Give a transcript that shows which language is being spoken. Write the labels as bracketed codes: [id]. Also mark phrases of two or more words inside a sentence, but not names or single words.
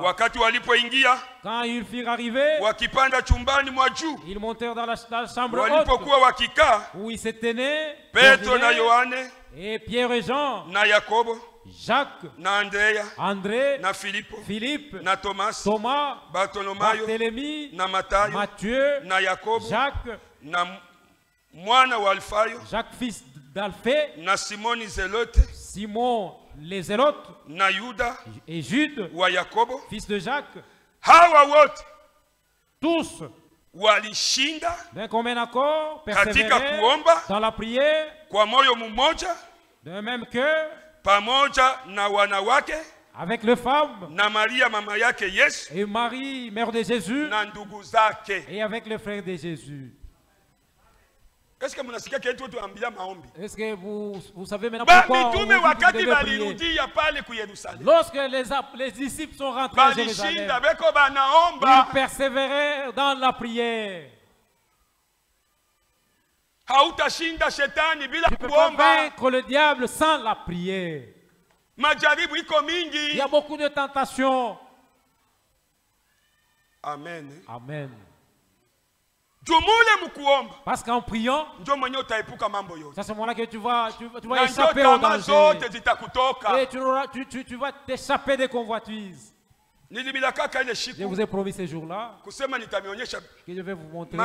[fr] Quand ils furent arrivés, ils montèrent dans la chambre haute où ils se tenaient, et Pierre et Jean, Jacques, André, Philippe, Thomas, Barthélemy, Matthieu, Jacques, Jacques fils d'Alphée, [sw] na Simoni Zelote, [fr] Simon les Zélotes, [sw] na Yuda, [fr] et Jude, [sw] wa Yakobo, [fr] fils de Jacques. [sw] Hawa wote [fr] tous [sw] walishinda [fr] d'un commun accord, [sw] katika kuomba [fr] dans la prière, [sw] kwa moyo mmoja, [fr] d'un même cœur, [sw] pamoja na wanawake, [fr] avec les femmes, [sw] na Maria mama yake Yesu, [fr] et Marie, mère de Jésus, [sw] na ndugu zake, [fr] et avec les frères de Jésus. Est-ce que [sw] mnasikia kitu tu ambia maombi? [fr] Est-ce que vous savez maintenant pourquoi [sw] mitume wakati balirudia pale ku Yerusalemu, [fr] lorsque les disciples sont rentrés à Jérusalem, ils persévéraient dans la prière. [sw] Hautashinda shetani bila kuomba. [fr] Tu peux pas vaincre le diable sans la prière. [sw] Majaribu iko mingi. [fr] Il y a beaucoup de tentations. Amen. Amen. Parce qu'en priant, c'est à ce moment-là que tu vas échapper au danger. Et tu vas t'échapper des convoitises. Je vous ai promis ces jours-là que je vais vous montrer.